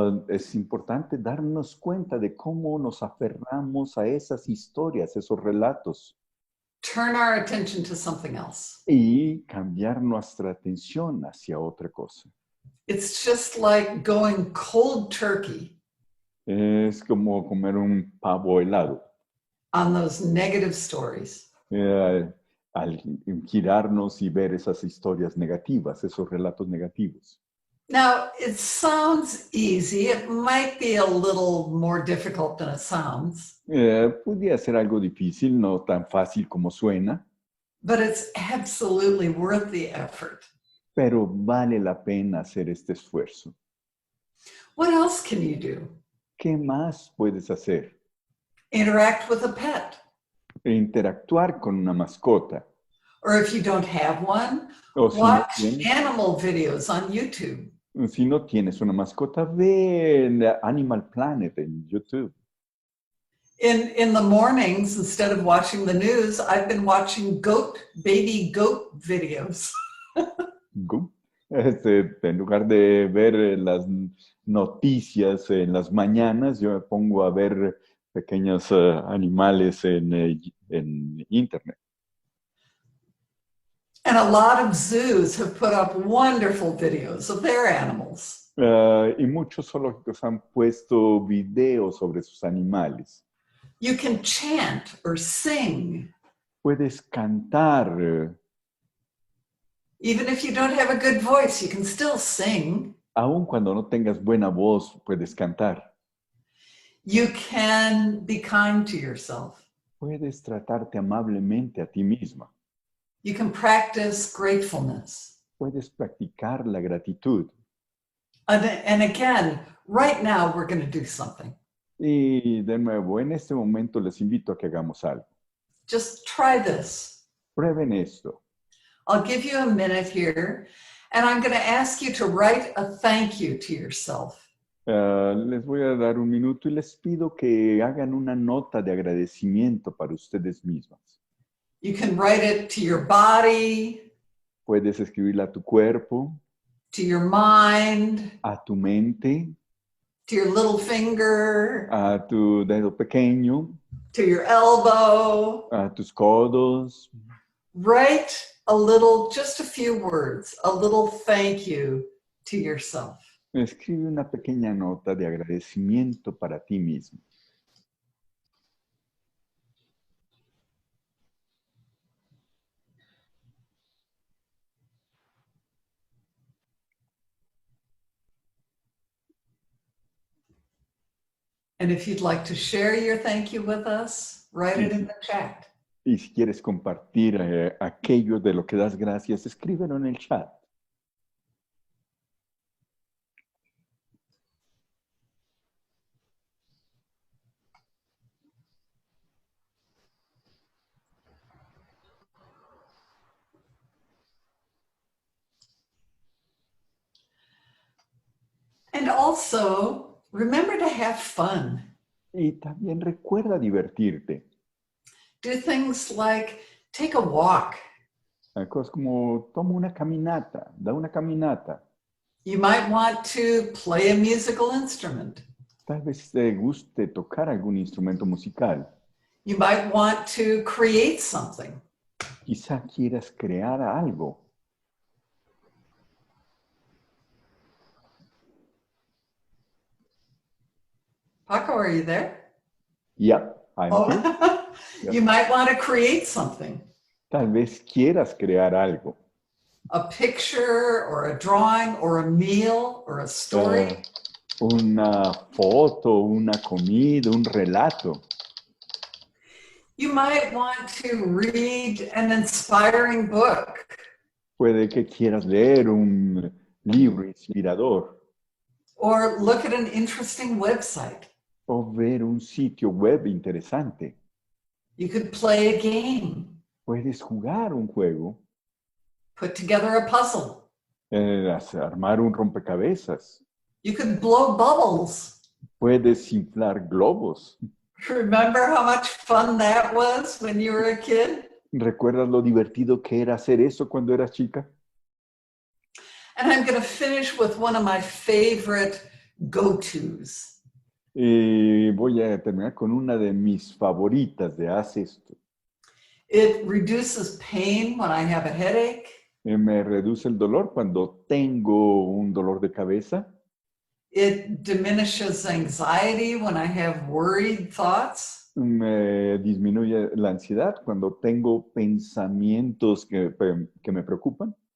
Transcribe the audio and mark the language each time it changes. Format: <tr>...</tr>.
<es>Es importante darnos cuenta de cómo nos aferramos a esas historias, esos relatos.</es> <en>Turn our attention to something else.</en> <es>Y cambiar nuestra atención hacia otra cosa.</es> <en>It's just like going cold turkey</en> <es>Es como comer un pavo helado.</es> <en>on those negative stories.</en> <es>Al girarnos y ver esas historias negativas, esos relatos negativos.</es> <en>Now, it sounds easy. It might be a little more difficult than it sounds.</en> <es>Podría ser algo difícil, no tan fácil como suena.</es> <en>But it's absolutely worth the effort.</en> <es>Pero vale la pena hacer este esfuerzo.</es> <en>What else can you do?</en> <es>¿Qué más puedes hacer?</es> <en>Interact with a pet.</en> <es>Interactuar con una mascota.</es> <en>Or if you don't have one,</en> <es>O si</es> <en>watch</en> <es>no tienes,</es> <en>animal videos on YouTube.</en> <es>si no tienes una mascota, ve en Animal Planet en YouTube.</es> <en>In the mornings, instead of watching the news, I've been watching baby goat videos. Go.</en> <es>En lugar de ver las noticias en las mañanas, yo me pongo a ver pequeños animales en internet.</es> <en>And a lot of zoos have put up wonderful videos of their animals.</en> <es>Y muchos zoológicos han puesto videos sobre sus animales.</es> <en>You can chant or sing.</en> <es>Puedes cantar.</es> <en>Even if you don't have a good voice, you can still sing.</en> <es>Aun cuando no tengas buena voz, puedes cantar.</es> <en>You can be kind to yourself.</en> <es>Puedes tratarte amablemente a ti misma.</es> <en>You can practice gratefulness.</en> <es>Puedes practicar la gratitud.</es> <en>And again, right now we're going to do something.</en> <es>Y de nuevo, en este momento les invito a que hagamos algo.</es> <en>Just try this.</en> <es>Prueben esto.</es> <en>I'll give you a minute here, and I'm going to ask you to write a thank you to yourself.</en> <es>Les voy a dar un minuto y les pido que hagan una nota de agradecimiento para ustedes mismas.</es> <en>You can write it to your body,</en> <es>Puedes escribirla a tu cuerpo,</es> <en>to your mind,</en> <es>a tu mente,</es> <en>to your little finger,</en> <es>a tu dedo pequeño,</es> <en>to your elbow.</en> <es>a tus codos.</es> <en>Write a little, just a few words, a little thank you to yourself.</en> <es>Escribe una pequeña nota de agradecimiento para ti mismo.</es> <en>And if you'd like to share your thank you with us, write it in the chat.</en> <es>Y si quieres compartir aquello de lo que das gracias, escríbelo en el chat.</es> <en>And also, remember to have fun.</en> <es>Y también recuerda divertirte.</es> <en>Do things like take a walk.</en> <es>Cosas como toma una caminata, da una caminata.</es> <en>You might want to play a musical instrument.</en> <es>Tal vez te guste tocar algún instrumento musical.</es> <en>You might want to create something.</en> <es>Quizá quieras crear algo.</es> <en>Paco, are you there? Yeah, I'm here. Oh, you might want to create something.</en> <es>Tal vez quieras crear algo.</es> <en>A picture or a drawing or a meal or a story.</en> <es>Una foto, una comida, un relato.</es> <en>You might want to read an inspiring book.</en> <es>Puede que quieras leer un libro inspirador</es> <en>Or look at an interesting website.</en> <es>o ver un sitio web interesante.</es> <en>You could play a game.</en> <es>Puedes jugar un juego,</es> <en>Put together a puzzle.</en> <es>armar un rompecabezas.</es> <en>You could blow bubbles.</en> <es>Puedes inflar globos.</es> <en>Remember how much fun that was when you were a kid?</en> <es>¿Recuerdas lo divertido que era hacer eso cuando eras chica?</es> <en>And I'm going to finish with one of my favorite go-tos.</en> <es>Y voy a terminar con una de mis favoritas de haz esto.</es> <en>It reduces pain when I have a headache.</en> <es>Me reduce el dolor cuando tengo un dolor de cabeza.</es> <en>It diminishes anxiety when I have worried thoughts.</en> <es>Me disminuye la ansiedad cuando tengo pensamientos que me preocupan.</es>